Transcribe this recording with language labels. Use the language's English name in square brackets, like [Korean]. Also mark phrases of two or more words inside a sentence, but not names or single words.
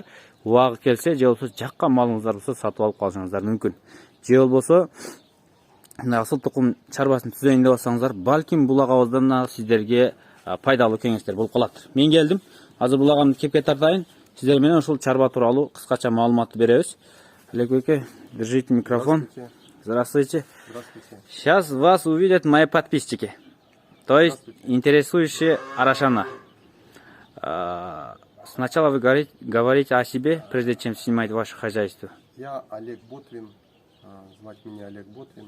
[Kyrgyz] Убагы келсе, же болбосо жаккан малыңыздар болсо сатып алып калышыңыздар мүмкүн. Же болбосо асыл тукум чарбасын түзөйүн деп атсаңыздар, балким булагабыздан да сиздерге пайдалуу кеңештер болуп калат. Мен келдим. Азыр булагамды кепке тартайын. Сиздер менен ушул чарба тууралуу кыскача маалыматты беребиз. Олег байке, [Russian] держите микрофон. Здравствуйте. Здравствуйте. Сейчас вас увидят мои подписчики. То есть интересующие арашана. Сначала вы говорите о себе, прежде чем снимать ваше хозяйство. Я Олег Ботвин. Звать меня Олег Ботвин.